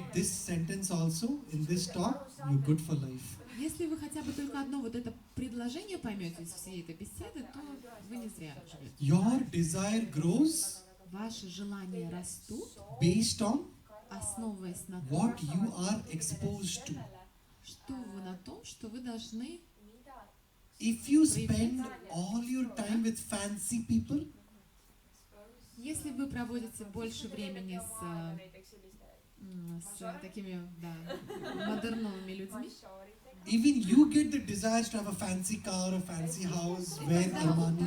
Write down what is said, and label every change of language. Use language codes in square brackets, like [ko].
[en] get this sentence also in this talk, you're good for life. [ru] Если вы хотя бы только одно вот это предложение поймете из всей этой беседы, то вы не зря живете. [en] Your desire grows [ru] Ваши желания растут, [en] based on [ru] основываясь на том, [en] what you are exposed to. [ru] что вы на том, что вы должны. [en] If you spend all your time with fancy people, [ru] Если вы проводите больше времени с такими, да, модерновыми людьми, [en] even you get the desire to have a fancy car, a fancy house, wear Armani.